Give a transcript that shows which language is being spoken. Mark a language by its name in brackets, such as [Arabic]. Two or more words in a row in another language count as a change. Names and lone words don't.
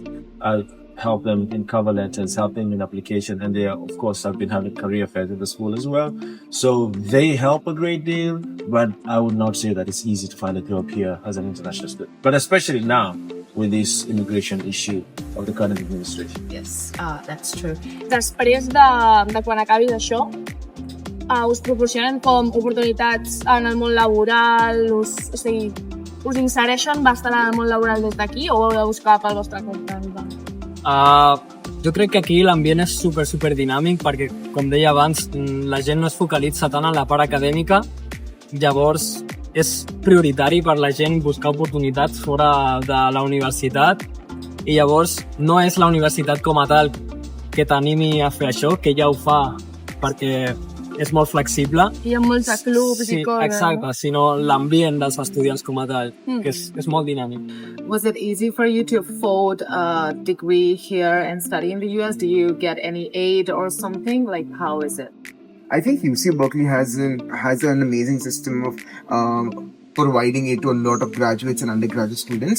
[English] I've helped them in cover letters, help them in application, and they, of course, have been having career fairs at the school as well. So they help a great deal, but I would not say that it's easy to find a job here as an international student. But especially now, with this immigration issue of the current administration. Yes, that's true. [Catalan] Després de quan acabis això, us proporcionen com oportunitats en el món laboral, us insereixen bastant en el món laboral des d'aquí o heu de buscar pel vostre compte? Jo crec que aquí l'ambient és super dinàmic perquè, com deia abans, la gent no es focalitza tant en la part acadèmica, llavors és prioritari per la gent buscar oportunitats fora de la universitat i llavors no és la universitat com a tal que t'animi a fer això, que ja ho fa perquè és molt flexible. Hi ha molts clubs i coses. Exacte, sinó l'ambient dels estudiants com a tal, que és molt dinàmic. [English] Was it easy for you to afford a degree here and study in the US? Do you get any aid or something? Like, how is it? I think UC Berkeley has an amazing system of providing it to a lot of graduates and undergraduate students.